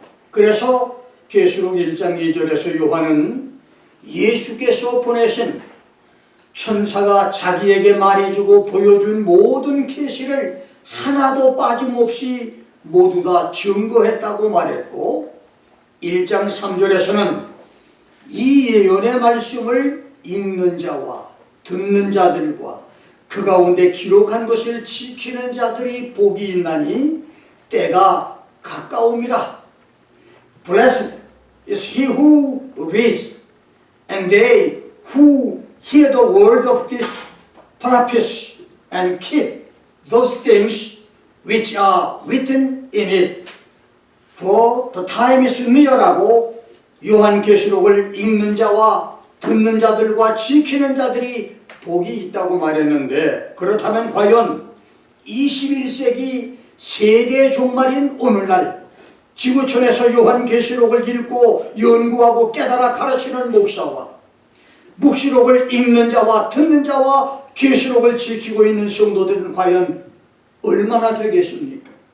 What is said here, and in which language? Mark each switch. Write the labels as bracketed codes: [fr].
[ko] 그래서 계시록 1장 2절에서 요한은 예수께서 보내신 천사가 자기에게 말해주고 보여준 모든 계시를 하나도 빠짐없이 모두 다 증거했다고 말했고, 1장 3절에서는 이 예언의 말씀을 읽는 자와 듣는 자들과 그 가운데 기록한 것을 지키는 자들이 복이 있나니 때가 가까움이라. [en] Blessed is he who reads and they who hear the word of this prophecy and keep those things which are written in it. For the time is near [ko] 라고 요한계시록을 읽는 자와 듣는 자들과 지키는 자들이 복이 있다고 말했는데, 그렇다면 과연 21세기 세계 종말인 오늘날 지구촌에서 요한계시록을 읽고 연구하고 깨달아 가르치는 목사와 묵시록을 읽는 자와 듣는 자와 계시록을 지키고 있는 성도들은 과연 얼마나 되겠습니까?